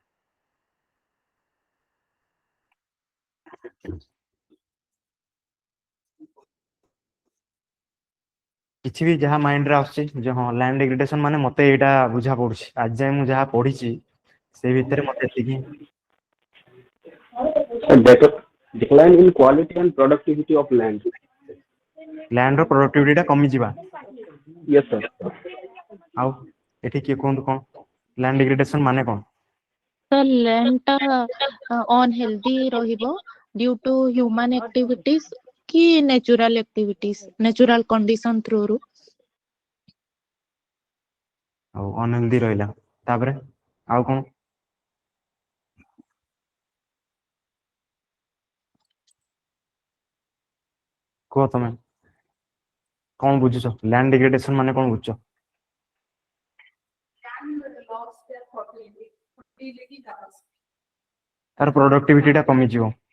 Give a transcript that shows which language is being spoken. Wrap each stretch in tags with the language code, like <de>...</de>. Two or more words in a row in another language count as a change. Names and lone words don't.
<or>କିଛି ବି ଯାହା ମାଇଣ୍ଡରେ ଆସୁଛି ଯେ ହଁ</or> <en>land degradation</en> <or>ମାନେ ମତେ ଏଇଟା ବୁଝା ପଡୁଛି ଆଜି ଯାଏଁ ମୁଁ ଯାହା ପଢିଛି ସେଇ ଭିତରେ ମତେ ଏତିକି</or> <en>Decline in quality and productivity of land.</en> <or>ଲ୍ୟାଣ୍ଡ ର ପ୍ରଡକ୍ଟିଭିଟି ଟା କମିଯିବା</or> <en>Yes, sir.</en> <or>ଆଉ ଏଠି କିଏ କୁହନ୍ତୁ କଣ</or> <en>land degradation</en> <or>ମାନେ କଣ</or> <en>ତ land ଟା unhealthy ରହିବ due to human activities କି natural activities natural condition through ରୁ</en> <or>ଆଉ ଅନହେଲ୍ଦି ରହିଲା ତାପରେ ଆଉ କଣ କୁହ ତମେ କଣ ବୁଝୁଛ</or> <en>land degradation</en> <or>ମାନେ କଣ ବୁଝୁଛ ତାର ପ୍ରଡକ୍ଟିଭିଟି ଟା କମିଯିବ</or>